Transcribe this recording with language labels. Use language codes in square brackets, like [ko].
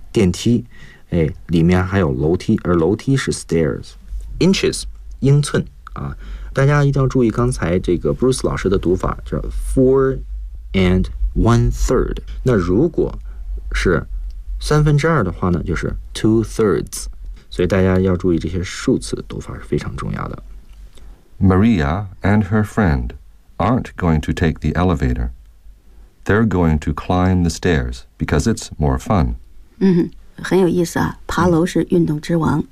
[zh] 电梯，哎，里面还有楼梯，而楼梯是 stairs， inches， 英寸啊。大家一定要注意刚才这个 Bruce 老师的读法，叫 4 1/3。那如果是三分之二的话呢，就是 2/3。所以大家要注意这些数词读法是非常重要的。 [en] Maria and her friend aren't going to take the elevator. They're going to climb the stairs because it's more fun. [zh] 很有意思啊，爬楼是运动之王。